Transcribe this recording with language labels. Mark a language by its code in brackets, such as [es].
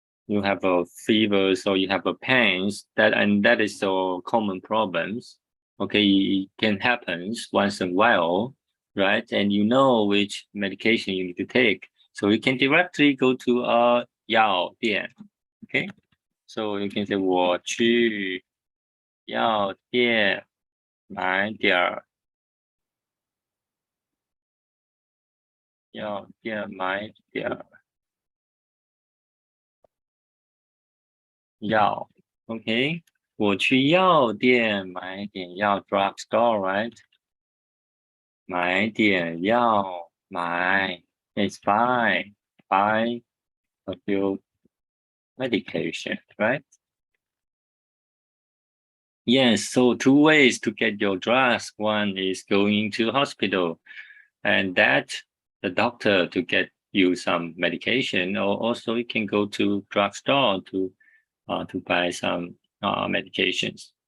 [en] You have a fever, so you have a pains, that is a common problems. Okay, it can happen once in a while, right? And you know which medication you need to take, so you can directly go to a 药店. Okay, so you can say [zh] 我去药店买点儿药店买点儿药. Okay, 我去药店买点药 [en] drugstore, right? [zh] 买点药买 [en] is buy a few medication, right? Yes, so two ways to get your drugs. One is going to hospital, and that the doctor to get you some medication, or also you can go to drugstore to buy some medications.